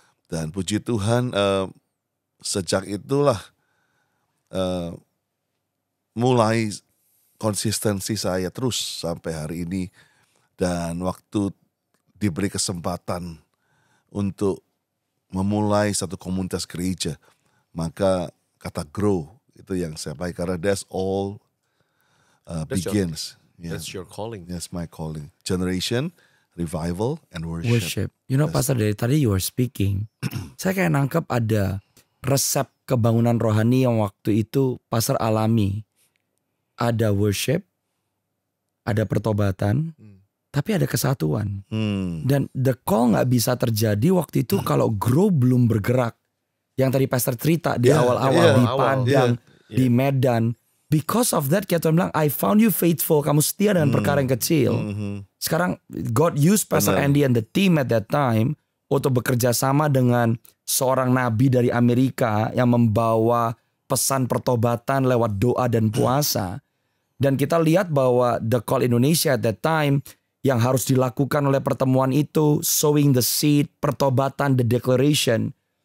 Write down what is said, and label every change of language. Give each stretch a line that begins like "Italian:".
Indonesian: Dan puji Tuhan sejak itulah mulai konsistensi saya terus sampai hari ini. Dan waktu diberi kesempatan untuk memulai satu komunitas gereja, maka kata grow itu yang saya pakai karena
English: that's all begins. That's your calling. That's my calling. Generation, revival, and worship. You know, Pastor,
Indonesian: dari tadi
English: you were speaking,
Indonesian: saya kayak nangkep ada resep kebangunan rohani yang waktu itu Pastor alami. Ada worship, ada pertobatan, tapi ada kesatuan. Dan the call gak bisa terjadi waktu itu kalau grow belum bergerak. Yang tadi Pastor cerita di awal-awal di Padang, di Medan.
English: Because of that,
Indonesian: kayak Tuhan bilang,
English: I found you faithful.
Indonesian: Kamu setia dengan perkara yang kecil. Sekarang
English: God used Pastor Andy and the team at that time
Indonesian: untuk bekerja sama dengan seorang nabi dari Amerika yang membawa pesan pertobatan lewat doa dan puasa. Dan kita lihat bahwa the call Indonesia at that time yang harus dilakukan oleh pertemuan itu,
English: sowing the seed,
Indonesian: pertobatan,
English: the declaration.